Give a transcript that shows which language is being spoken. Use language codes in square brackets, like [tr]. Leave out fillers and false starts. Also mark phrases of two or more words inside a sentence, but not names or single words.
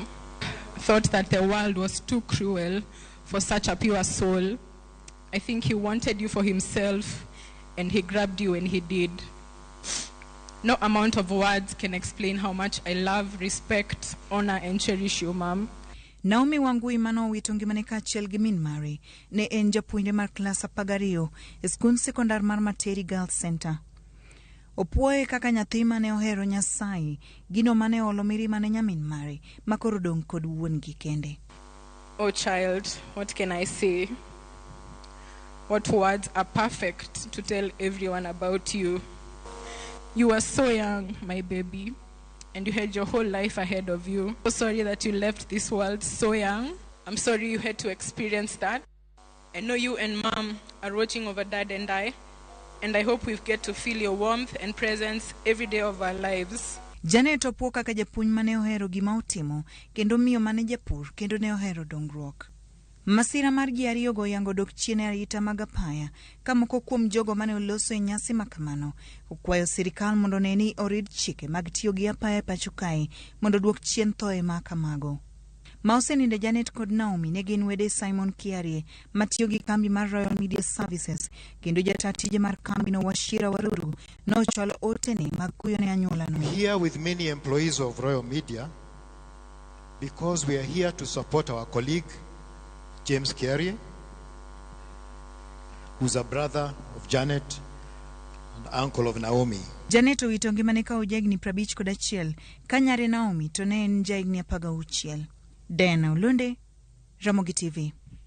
[en] Thought that the world was too cruel for such a pure soul. I think he wanted you for himself, and he grabbed you when he did. No amount of words can explain how much I love, respect, honor, and cherish you, Mom. [luo] Naomi Wangui mano wito ngimane kaachiel gi min mare ne en japuonjre mar klas 12 e skul sekondar mar Materi Girls Center. Opuoye kaka nyathi mane ohero Nyasaye, gino mane olo mirima ne nyamin mare makoro dong' kod wuon gi kende. [en] Oh child, what can I say? What words are perfect to tell everyone about you? You were so young, my baby, and you had your whole life ahead of you. So sorry that you left this world so young. I'm sorry you had to experience that. I know you and Mom are watching over Dad and I hope we get to feel your warmth and presence every day of our lives. [luo] Janet opuo kaka japuonj mane ohero gima otimo kendo miyo mane japur kendo ne ohero dongruok. Masira mar ji ariyo go yango dok chien e arita mag apaya ka moko kuom jogo mane oloso e nyasi makamano okwayo sirikal mondo ne ni orid chike mag tiyo gi apaya e pacho kae mondo duok chien thoe ma kamago. Ma osenindo Janet kod Naomi ne gin wede Simon Kiarie matiyo gi kambi mar Royal Media Services kendo jata tije mar kambi no Wachira Waruru no chwalo otene mag kuyo ne anyuola no. [en] Here with many employees of Royal Media because we are here to support our colleague James Kiarie, who's a brother of Janet and uncle of Naomi. [luo] Janet owito ngimane ka ojagni 51 ka nyare Naomi to ne en jagni 16. Diana Londe, Ramogi TV.